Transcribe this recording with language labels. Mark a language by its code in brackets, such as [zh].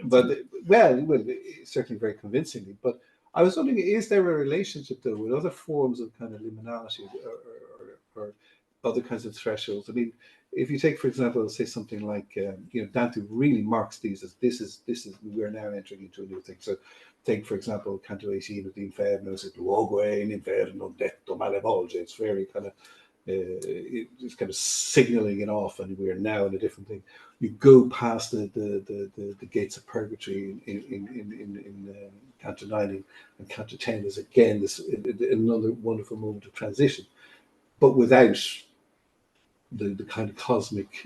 [en] But well, certainly very convincingly. But I was wondering, is there a relationship though with other forms of kind of liminality or other kinds of thresholds? I mean, if you take, for example, say something like Dante really marks these as this is we're now entering into a new thing. So take, for example, Canto 18 of the Inferno, it [it] luogo è in inferno detto malevolge. [en] It's very kind of it's kind of signaling it off, and we are now in a different thing. You go past the gates of purgatory in Canto 9 and Canto 10 is again this another wonderful moment of transition, but without the kind of cosmic.